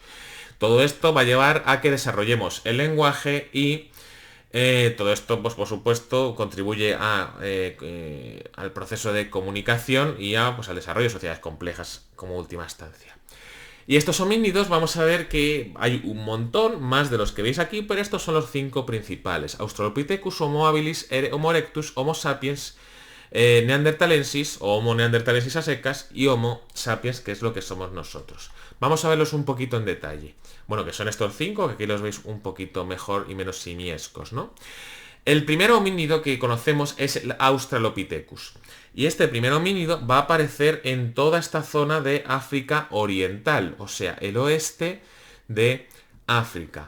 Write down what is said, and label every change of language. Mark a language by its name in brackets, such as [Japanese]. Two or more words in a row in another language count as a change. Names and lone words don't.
[Spanish] Todo esto va a llevar a que desarrollemos el lenguaje y todo esto, pues por supuesto, contribuye al proceso de comunicación y al desarrollo de sociedades complejas como última instancia. Y estos homínidos vamos a ver que hay un montón más de los que veis aquí, pero estos son los 5 principales: Australopithecus, Homo habilis, Homo erectus, Homo sapiens, Neanderthalensis o Homo neanderthalensis a secas y Homo sapiens, que es lo que somos nosotros. Vamos a verlos un poquito en detalle. Bueno, que son estos 5, que aquí los veis un poquito mejor y menos simiescos, ¿no? El primer homínido que conocemos es el Australopithecus. Y este primer homínido va a aparecer en toda esta zona de África Oriental, o sea, el oeste de África.